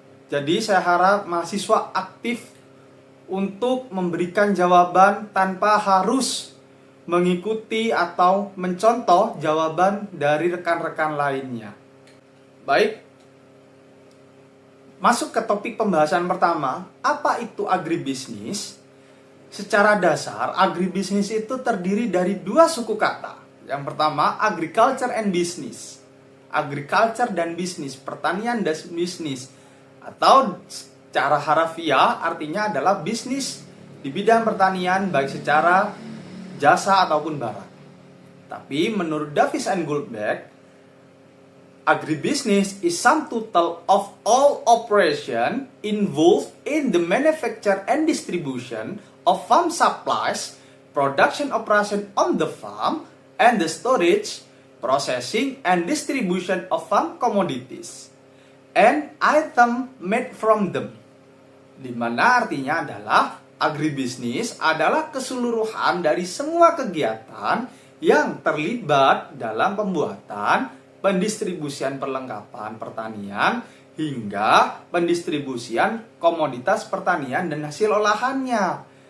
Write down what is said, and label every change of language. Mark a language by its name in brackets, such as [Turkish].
[Indonesian] Jadi saya harap mahasiswa aktif untuk memberikan jawaban tanpa harus mengikuti atau mencontoh jawaban dari rekan-rekan lainnya. Baik, masuk ke topik pembahasan pertama, apa itu agribisnis? Secara dasar, agribisnis itu terdiri dari 2 suku kata. Yang pertama, [English] agriculture and business. [Indonesian] Agriculture dan bisnis, pertanian dan bisnis. Atau secara harafiah artinya adalah bisnis di bidang pertanian baik secara jasa ataupun barang. Tapi menurut [English] Davis and Goldberg, agribusiness is sum total of all operation involved in the manufacture and distribution of farm supplies, production operation on the farm, and the storage, processing, and distribution of farm commodities, and item made from them. [Indonesian] Di mana artinya adalah agribisnis adalah keseluruhan dari semua kegiatan yang terlibat dalam pembuatan, pendistribusian perlengkapan pertanian, hingga pendistribusian komoditas pertanian dan hasil olahannya.